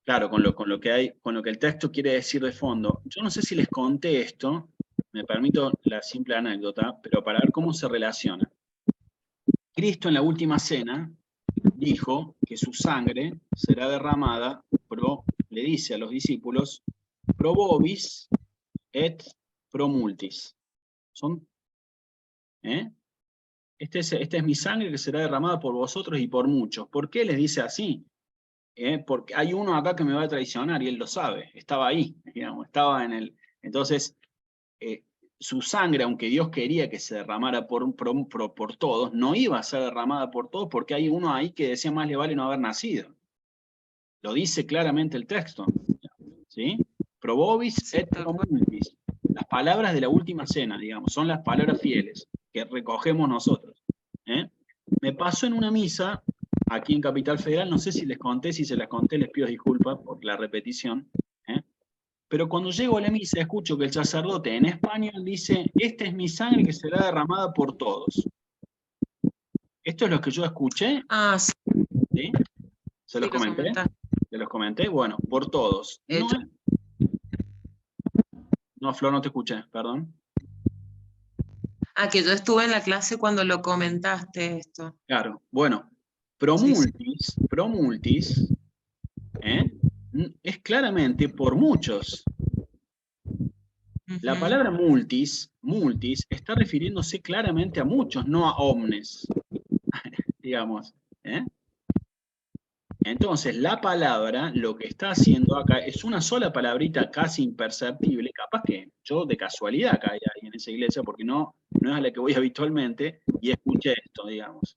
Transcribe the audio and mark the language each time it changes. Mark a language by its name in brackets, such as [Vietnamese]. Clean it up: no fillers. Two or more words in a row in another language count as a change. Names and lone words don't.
[Spanish] Claro, con lo que el texto quiere decir de fondo. Yo no sé si les conté esto, me permito la simple anécdota, pero para ver cómo se relaciona. Cristo en la última cena dijo que su sangre será derramada, le dice a los discípulos, [Latin] pro vobis et pro multis. [Spanish] Esta es mi sangre que será derramada por vosotros y por muchos. ¿Por qué les dice así? Porque hay uno acá que me va a traicionar y él lo sabe, estaba ahí, digamos, estaba en el... Entonces, su sangre, aunque Dios quería que se derramara por todos, no iba a ser derramada por todos porque hay uno ahí que decía más le vale no haber nacido. Lo dice claramente el texto. ¿Sí? [Latin] Pro vobis et pro multis. [Spanish] Las palabras de la última cena, digamos, son las palabras fieles que recogemos nosotros. Me pasó en una misa aquí en Capital Federal, no sé si les conté, si se las conté, les pido disculpas por la repetición. Pero cuando llego a la misa escucho que el sacerdote en español dice, esta es mi sangre que será derramada por todos. Esto es lo que yo escuché. Ah, sí. ¿Sí? ¿Se los comenté? ¿Se los comenté? Bueno, por todos. No, Flor, no te escuché, perdón. Ah, que yo estuve en la clase cuando lo comentaste esto. Claro, bueno, [Latin] pro multis, [Spanish] es claramente por muchos. La palabra multis está refiriéndose claramente a muchos, no a omnes, digamos. Entonces, la palabra, lo que está haciendo acá, es una sola palabrita casi imperceptible, capaz que yo de casualidad caí ahí en esa iglesia, porque no es a la que voy habitualmente, y escuché esto, digamos.